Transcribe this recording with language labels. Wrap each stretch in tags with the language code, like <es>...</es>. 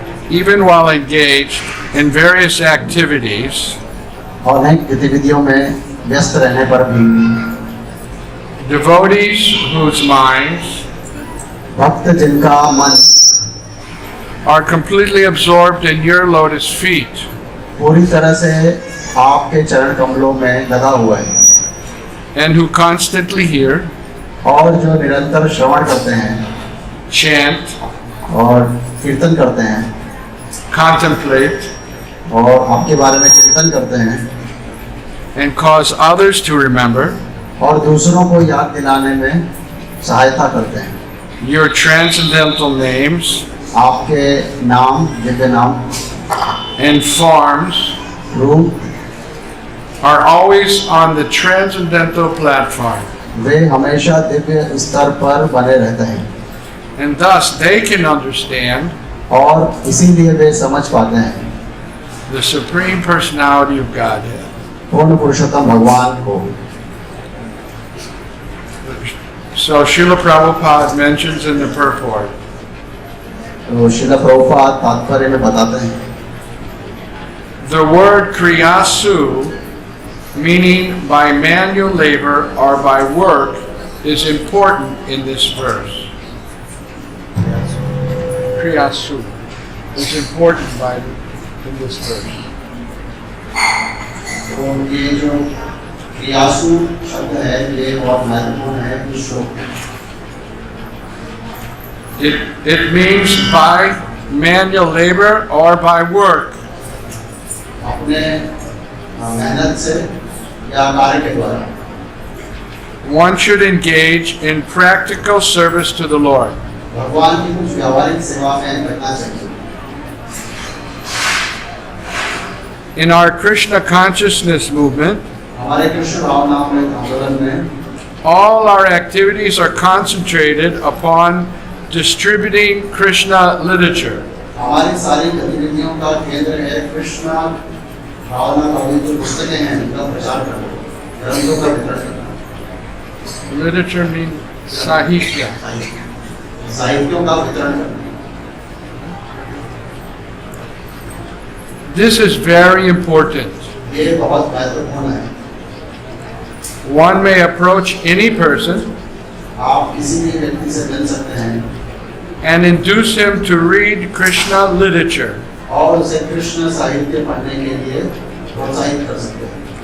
<en>Even while engaged in various activities,</en> <hi>अनेक गतिविधियों में व्यस्त रहने पर भी</hi> <en>devotees whose minds</en> <hi>भक्त जिनका मन</hi> <en>are completely absorbed in your lotus feet</en> <hi>पूरी तरह से आपके चरण कमलों में लगा हुआ है</hi> <en>and who constantly hear,</en> <hi>और जो निरंतर श्रवण करते हैं,</hi> <en>chant,</en> <hi>और कीर्तन करते हैं,</hi> <en>contemplate,</en> <hi>और आपके बारे में चिंतन करते हैं,</hi> <en>and cause others to remember</en> <hi>और दूसरों को याद दिलाने में सहायता करते हैं।</hi> <en>your transcendental names</en> <hi>आपके नाम, दिव्य नाम</hi> <en>and forms</en> <hi>रूप</hi> <en>are always on the transcendental platform,</en> <hi>वे हमेशा दिव्य स्तर पर बने रहते हैं,</hi> <en>and thus they can understand</en> <hi>और इसीलिए वे समझ पाते हैं</hi> <en>the Supreme Personality of Godhead.</en> <hi>पूर्ण पुरुषोत्तम भगवान को।</hi> <en>So Srila Prabhupada mentions in the purport,</en> <hi>तो श्रील प्रभुपाद तात्पर्य में बताते हैं</hi> <en>the word kriyasu, meaning by manual labor or by work, is important in this verse. Kriyasu is important in this verse.</en> <hi>तो ये जो क्रियासु शब्द है ये बहुत महत्वपूर्ण है इस श्लोक में।</hi> <en>It means by manual labor or by work.</en> <hi>अपने मेहनत से या कार्य के द्वारा</hi> <en>One should engage in practical service to the Lord.</en> <hi>भगवान की कुछ व्यावहारिक सेवा में करना चाहिए।</hi> <en>In our Krishna Consciousness movement,</en> <hi>हमारे कृष्ण भावनात्मक आंदोलन में</hi> <en>all our activities are concentrated upon distributing Krishna literature.</en> <hi>हमारी सारी गतिविधियों का केंद्र है कृष्ण भावना का जो पुस्तकें हैं उनका प्रचार करना, ग्रंथों का वितरण करना।</hi> <en>Literature means sahitya.</en> <hi>साहित्यों का वितरण करना।</hi> <en>This is very important.</en> <hi>ये बहुत महत्वपूर्ण है।</hi> <en>One may approach any person</en> <hi>आप किसी भी व्यक्ति से मिल सकते हैं</hi> <en>and induce him to read Krishna literature</en> <hi>और उसे कृष्ण साहित्य पढ़ने के लिए प्रोत्साहित कर सकते हैं,</hi>